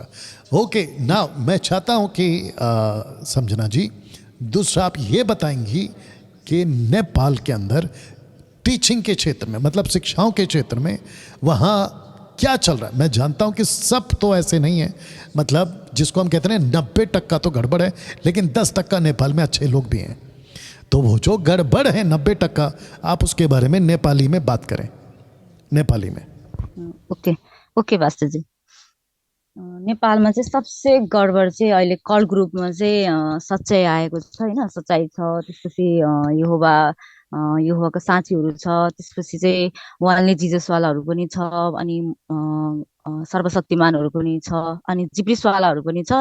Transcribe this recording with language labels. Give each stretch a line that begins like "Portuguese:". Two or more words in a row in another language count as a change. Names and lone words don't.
English: OK, now
Hindi: मैं चाहता हूं कि समझना जी, दूसरा आप ये बताएंगी कि नेपाल के अंदर टीचिंग के क्षेत्र में, मतलब शिक्षाओं के क्षेत्र में वहाँ क्या चल रहा है। मैं जानता हूँ कि सब तो ऐसे नहीं है, मतलब जिसको हम कहते हैं 90% तो गड़बड़ है, लेकिन 10% नेपाल में अच्छे लोग भी हैं। तो वो जो गड़बड़ है 90%, आप उसके बारे में नेपाली में बात करें, नेपाली में।
English: OK OK
Nepali: पास्टरजी, नेपालमा चाहिँ सबसे गडबड चाहिँ अहिले कल ग्रुपमा चाहिँ सच्चाइ आएको छ होइन, सच्चाइ छ। त्यसपछि यहोवाको साथीहरू छ, त्यसपछि चाहिँ उहाँले जिजसवालाहरू पनि छ, अनि सर्वशक्तिमानहरू पनि छ, अनि जिब्रिसवालाहरू पनि छ।